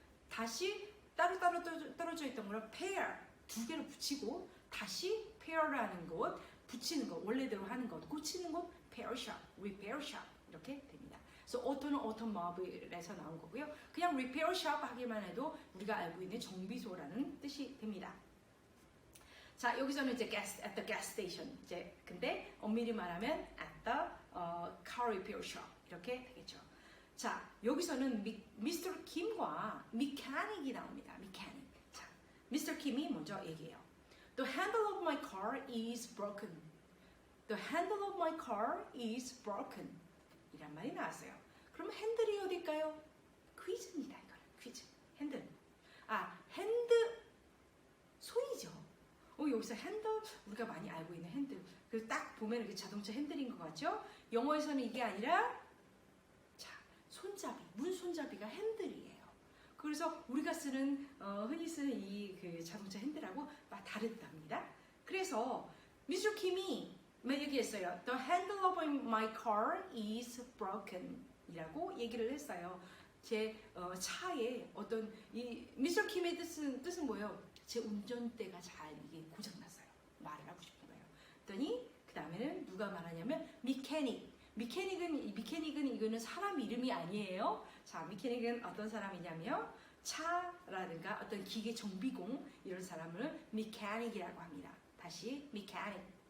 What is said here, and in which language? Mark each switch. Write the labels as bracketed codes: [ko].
[ko] 다시 따로따로 떨어져 있던 거를 pair. 두 개를 붙이고 다시 pair라는 것, 붙이는 것, 원래대로 하는 것, 고치는 것, repair shop, repair shop 이렇게 됩니다. 그래서 auto는 automobile에서 나온 거고요. 그냥 repair shop 하기만 해도 우리가 알고 있는 정비소라는 뜻이 됩니다. 자, 여기서는 이제 [en] at the gas station. [ko] 이제 근데 엄밀히 말하면 [en] at the car repair shop [ko] 이렇게 되겠죠. 자, 여기서는 Mr. Kim과 mechanic이 나옵니다. mechanic. 자, Mr. Kim이 먼저 얘기해요. [en] The handle of my car is broken. The handle of my car is broken. [ko] 이란 말이 나왔어요. 그럼 핸들이 어딜까요? 퀴즈입니다. 이거는 퀴즈. 핸들. 핸드 손이죠. 여기서 핸들 우리가 많이 알고 있는 핸들. 그래서 딱 보면 이게 자동차 핸들인 것 같죠? 영어에서는 이게 아니라 자, 손잡이, 문 손잡이가 핸들이에요. 그래서 우리가 쓰는 흔히 쓰는 이 그 자동차 핸들하고 다르답니다. 그래서 Mr. Kim이 얘기했어요. [en] The handle of my car is broken [ko] 이라고 얘기를 했어요. 제 차에 어떤 이 Mr. Kim의 뜻은 뭐예요? 제 운전대가 잘 이게 고장났어요. 말을 하고 싶은 거예요. 그랬더니 그 다음에는 누가 말하냐면 미케닉은 이거는 사람 이름이 아니에요. 자, 미케닉은 어떤 사람이냐면 차라든가 어떤 기계 정비공 이런 사람을 미케닉이라고 합니다. 다시 미케닉.